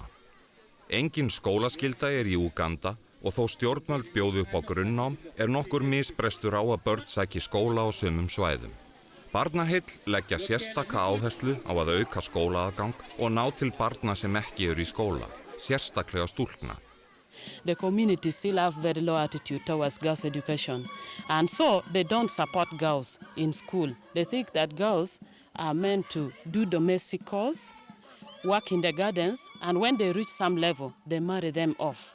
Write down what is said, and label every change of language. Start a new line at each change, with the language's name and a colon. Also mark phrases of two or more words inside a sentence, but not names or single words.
Icelandic: Engin skólaskylda í Úganda og þó stjórnvöld bjóðu upp á grunnnám nokkur misbrestur á að börn sæki skóla á sumum svæðum. Barnaheill leggja sérstaka áherslu á að auka skólaaðgang og ná til barna sem ekki í skóla, sérstaklega stúlkna.
English: The community still have very low attitude towards girls' education, and so they don't support girls in school. They think that girls are meant to do domestic chores, work in the gardens, and when they reach some level, they marry them off.